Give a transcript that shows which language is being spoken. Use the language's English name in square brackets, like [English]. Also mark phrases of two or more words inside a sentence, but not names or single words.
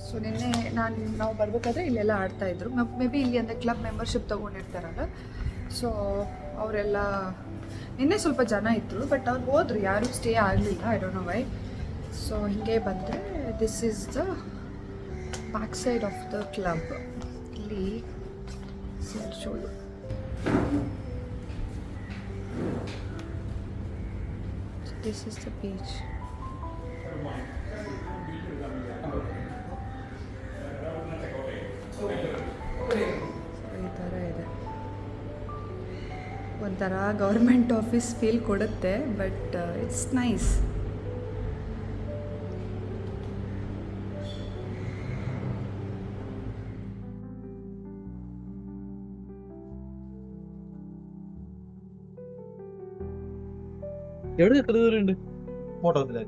[Kannada] ಸೊ ನಿನ್ನೆ ನಾವು ಬರಬೇಕಾದ್ರೆ ಇಲ್ಲೆಲ್ಲ ಆಡ್ತಾಯಿದ್ರು. [English] may be [Kannada] ಇಲ್ಲಿ ಅಂದರೆ [English] club membership [Kannada] ತೊಗೊಂಡಿರ್ತಾರಲ್ಲ, ಸೊ ಅವರೆಲ್ಲ ನಿನ್ನೆ ಸ್ವಲ್ಪ ಜನ ಇದ್ದರು, ಬಟ್ ಅವ್ರು ಹೋದರು, ಯಾರೂ ಸ್ಟೇ ಆಗಲಿಲ್ಲ. [English] I don't know why. [Kannada] ಸೊ ಹೀಗೆ ಬಂದರೆ [English] this is the back side of the club. [Kannada] ಇಲ್ಲಿ ಶೋಲು [English] this is the beach. [Kannada] ಈ ಥರ ಇದೆ. ಒಂಥರ [English] government office feel [Kannada] ಕೊಡುತ್ತೆ, [English] but it's nice. [Malayalam] എവിടെ എത്ര ദൂരമുണ്ട്? ഫോട്ടോത്തിലേക്ക്